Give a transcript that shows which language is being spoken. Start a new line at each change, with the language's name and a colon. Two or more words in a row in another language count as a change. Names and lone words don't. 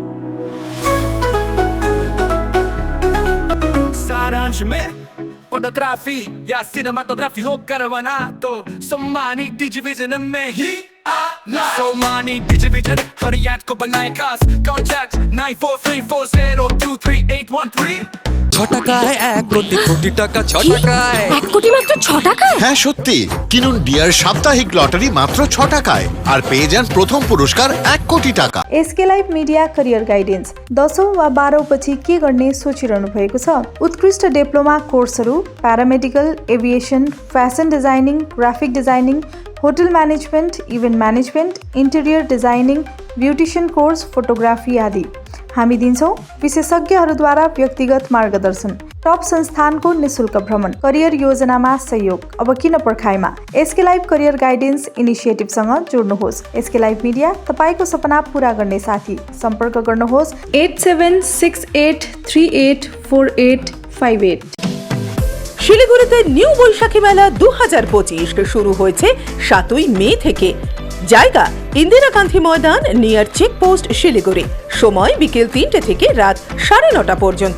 Hindi: सारांश में फोटोग्राफी या सिनेमाटोग्राफी हो करवाना तो सम्मानी डिजिविजन में ही आना। सम्मानी डिजिविजन फरियाद को बनाए खास। कॉन्टैक्ट 9434023813।
Bangla: ছটাকা এক কোটি কোটি টাকা ছটাকায়। 1 কোটি মাত্র 6 টাকায়? হ্যাঁ সত্যি, কিনুন ডিয়ার সাপ্তাহিক লটারি মাত্র 6 টাকায় আর পেয়ে যান প্রথম পুরস্কার 1 কোটি টাকা।
Nepali: एसके लाइफ मिडिया करियर गाइडेन्स 10औं वा 12औं पछि के गर्ने सोचिरहनु भएको छ? उत्कृष्ट डिप्लोमा कोर्सहरू
English: paramedical, aviation, fashion designing, graphic designing, hotel management, event management, interior designing, beautician course, photography
Nepali: आदि। हामी दिन्छौं विशेषज्ञहरूद्वारा व्यक्तिगत मार्गदर्शन, टप संस्थानको निशुल्क भ्रमण, करियर योजनामा सहयोग। अब किन पर्खाइमा? एसके लाइफ करियर गाइडेन्स इनिसिएटिभसँग जोड्नुहोस्। एसके लाइफ मिडिया तपाईको सपना पूरा गर्ने साथी। सम्पर्क गर्नुहोस् 8768384858।
Bangla: শিলিগুড়িতে নিউ বৈশাখী মেলা 2025 শুরু হয়েছে 7ই মে থেকে। জায়গা ইন্দিরা গান্ধী ময়দান
English: near checkpost
Bangla: শিলিগুড়ি। সময় বিকেল 3টে থেকে রাত 9:30 পর্যন্ত।